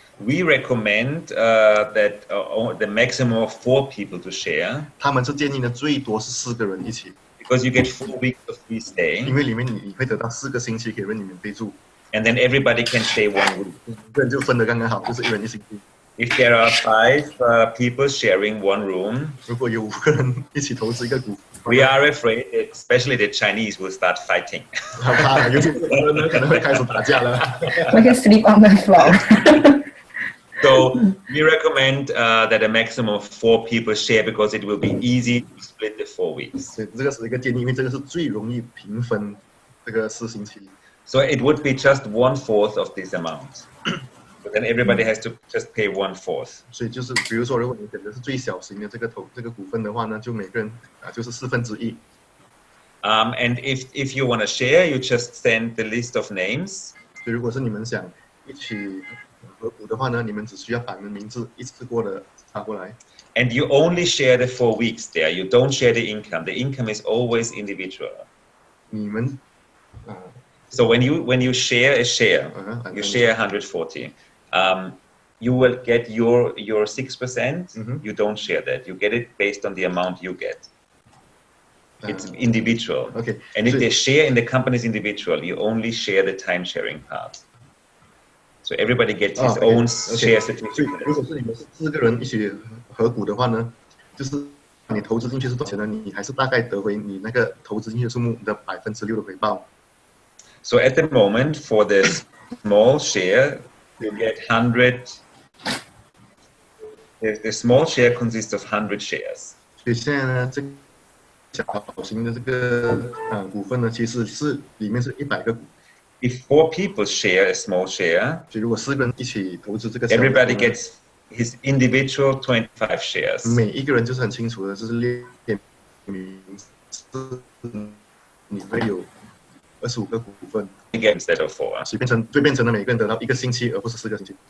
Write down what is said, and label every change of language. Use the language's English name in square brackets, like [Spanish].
[English] We recommend that the maximum of 4 people to share. [Chinese] 他们是建议呢最多是4个人一起。 [English] Because you get 4 weeks of free stay. [Chinese] 因为里面你会得到4个星期可以让你免费住。 [English] And then everybody can stay 1 week. [Chinese] 个人就分得刚刚好，就是1人1星期。 [English] If there are 5 people sharing 1 room, [Chinese] 如果有5个人一起投资一个股 [English] we are afraid, especially the Chinese, will start fighting. [Chinese] 好怕了，尤其是华人呢可能会开始打架了。 [English] We can sleep on the floor. So we recommend that a maximum of 4 people share because it will be easy to split the 4 weeks. [Chinese] 这个是一个建议，因为这个是最容易平分这个4星期。 [English] So it would be just 1/4 of this amount. But then everybody has to just pay 1/4. [Chinese] 所以就是比如说，如果你选的是最小型的这个股份的话呢，就每个人就是1/4。 [English] And if you want to share, you just send the list of names. [Chinese] 所以如果是你们想一起合股的话呢，你们只需要把你们名字一次过的插过来。 [English] And you only share the 4 weeks there. You don't share the income. The income is always individual. [Chinese] 你们 [English] So when you share a share, you share 140. You will get your 6%. You don't share that. You get it based on the amount you get. It's individual. Okay. And if they share in the company's individual, you only share the time sharing part. So everybody gets his own share certificate. [Chinese] 如果是你们是4个人一起合股的话呢，就是你投资进去是多少钱呢？你还是大概得回你那个投资进去的数目的6%的回报。 [English] So at the moment, for the small share, you get 100. The small share consists of 100 shares. [Chinese] 所以现在呢，这小型的这个股份呢，其实是里面是100个股。 [English] If 4 people share a small share, [Chinese] 所以如果4个人一起投资这个 [English] everybody gets his individual 25 shares. [Chinese] 每一个人就是很清楚的，就是列名字，你会有25个股份。 [English] Instead of 4. [Chinese] 所以变成了每个人得到1个星期，而不是4个星期。